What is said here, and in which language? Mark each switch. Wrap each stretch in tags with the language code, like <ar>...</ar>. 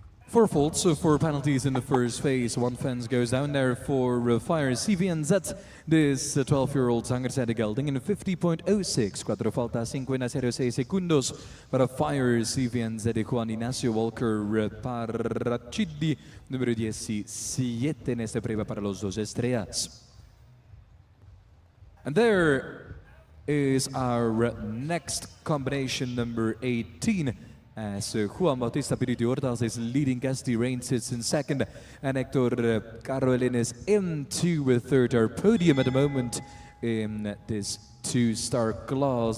<en>Four faults, four penalties in the first phase. One fence goes down there for Fire CVNZ. This 12-year-old Zangerzijde gelding in 50.06.</en> <es>Cuatro faltas, 5.06 segundos para Fire CVNZ de Juan Ignacio Walker para Chidi, número 17 en esta prueba para los dos estrellas.</es> <en>And there is our next combination, number 18. As Juan Bautista Piritu Hortas is leading, Gasti Rain sits in second, and Hector Carolin is into third. Our podium at the moment in this two-star class.</en>